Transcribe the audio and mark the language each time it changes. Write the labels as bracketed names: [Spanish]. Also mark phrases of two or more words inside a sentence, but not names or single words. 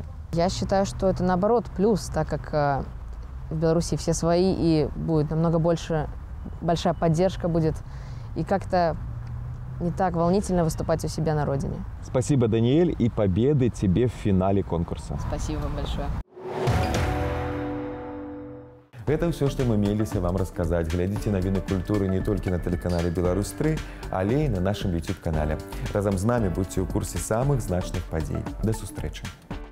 [Russian] Я считаю, что это наоборот плюс, так как в Беларуси все свои, и будет намного большая поддержка будет, и как-то не так волнительно выступать у себя на родине. Спасибо, Даниэль, и победы тебе в финале конкурса. Спасибо вам большое. Это все, что мы меліся вам рассказать. [Belarusian] Глядзіце навіны культуры не толькі на тэлеканале Беларусь-3, але і на нашым YouTube-канале. Разам з намі будьце ў курсе самых значных падзей. Да сустрэчы!